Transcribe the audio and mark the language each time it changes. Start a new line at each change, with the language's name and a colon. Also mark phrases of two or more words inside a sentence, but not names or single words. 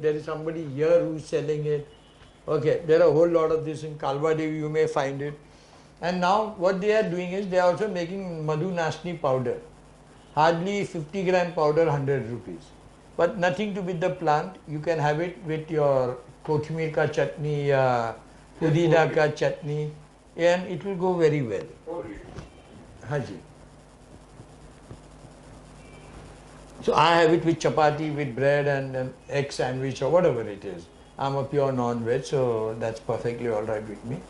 English: There is somebody here who's selling it. Okay, there are a whole lot of this in Kalbadevi, you may find it. And now what they are doing is they are also making Madhu Nasni powder. Hardly 50 gram powder, 100 rupees. But nothing to with the plant. You can have it with your
Hindi: कोथमीर का चटनी, पुदीना का चटनी,
English: and it will go very well. Haji. So I have it with chapati, with bread and an egg sandwich or whatever it is. I'm a pure non-veg, so that's perfectly all right with me.